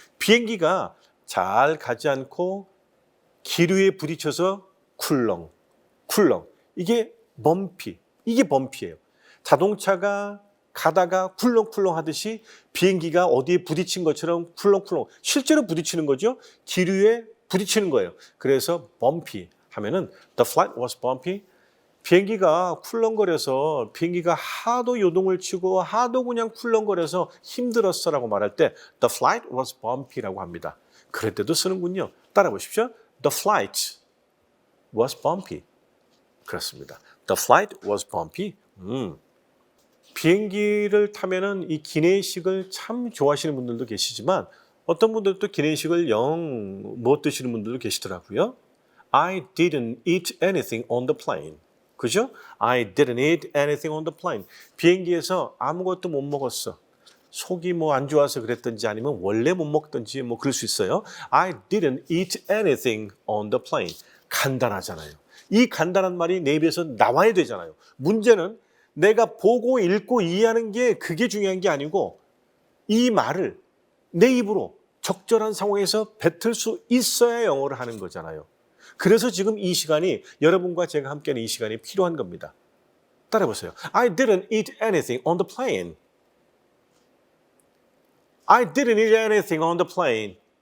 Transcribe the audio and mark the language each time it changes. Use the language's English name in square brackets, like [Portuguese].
[Korean] 비행기가 잘 가지 않고 기류에 부딪혀서 쿨렁. 이게 bumpy. 이게 bumpy예요. 자동차가 가다가 쿨렁쿨렁 하듯이 비행기가 어디에 부딪힌 것처럼 쿨렁쿨렁 실제로 부딪히는 거죠. 기류에 부딪히는 거예요. 그래서 [English] bumpy [Korean] 하면은 [English] the flight was bumpy. [Korean] 비행기가 쿨렁거려서 비행기가 하도 요동을 치고 하도 그냥 쿨렁거려서 힘들었어라고 말할 때 [English] the flight was bumpy [Korean] 라고 합니다. 그럴 때도 쓰는군요. 따라 보십시오. [English] The flight was bumpy. [Korean] 그렇습니다. [English] The flight was bumpy. [Korean] 비행기를 타면은 이 기내식을 참 좋아하시는 분들도 계시지만 어떤 분들도 기내식을 영 못 드시는 분들도 계시더라고요. [English] I didn't eat anything on the plane. [Korean] 그죠? [English] I didn't eat anything on the plane. [Korean] 비행기에서 아무것도 못 먹었어. 속이 뭐 안 좋아서 그랬든지 아니면 원래 못 먹든지 뭐 그럴 수 있어요. [English] I didn't eat anything on the plane. [Korean] 간단하잖아요. 이 간단한 말이 내 입에서 나와야 되잖아요. 문제는 내가 보고 읽고 이해하는 게 그게 중요한 게 아니고 이 말을 내 입으로 적절한 상황에서 뱉을 수 있어야 영어를 하는 거잖아요. 그래서 지금 이 시간이 여러분과 제가 함께하는 이 시간이 필요한 겁니다. 따라해보세요. [English] I didn't eat anything on the plane. I didn't eat anything on the plane.